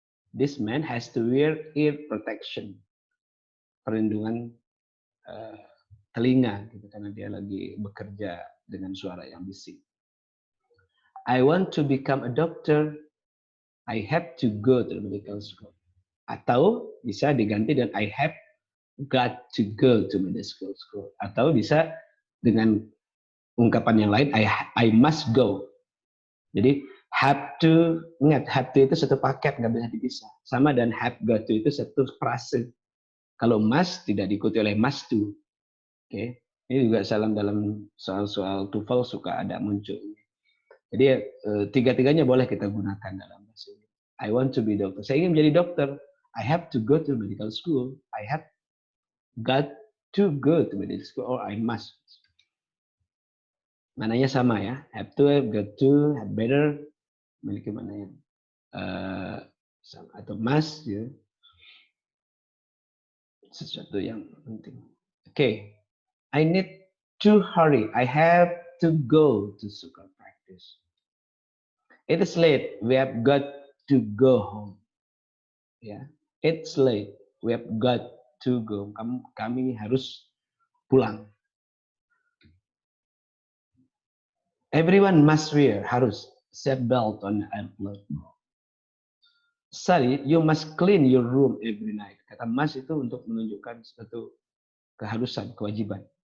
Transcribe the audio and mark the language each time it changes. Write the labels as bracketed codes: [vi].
[en] This man has to wear ear protection, [id] perlindungan telinga, gitu, karena dia lagi bekerja dengan suara yang bising. [en] I want to become a doctor. I have to go to the medical school. [id] Atau bisa diganti dengan [en] I have got to go to medical school. [id] Atau bisa dengan ungkapan yang lain [en] I must go. [id] Jadi have to, ingat have to itu satu paket, nggak bisa dipisah. Sama dan have got to itu satu frase. Kalau must tidak diikuti oleh must to. Okay. Ini juga dalam soal-soal TOEFL suka ada muncul. Jadi tiga-tiganya boleh kita gunakan dalam bahasa Inggris. [en] I want to be doctor. [id] Saya ingin menjadi dokter. [en] I have to go to medical school. I have got to go to medical school or I must. [id] Mananya sama ya. [en] Have to, have got to, have better. [id] Memiliki mana yang sama atau must ya. Sesuatu yang penting. [en] Okay. I need to hurry. I have to go to soccer practice. It is late. We have got to go home. Ya, it's late. We have got to go. [id] Kami harus pulang. [en] Everyone must wear, harus seat belt on airplane. Sally, you must clean your room every night. [id] Kata must itu untuk menunjukkan suatu keharusan, kewajiban.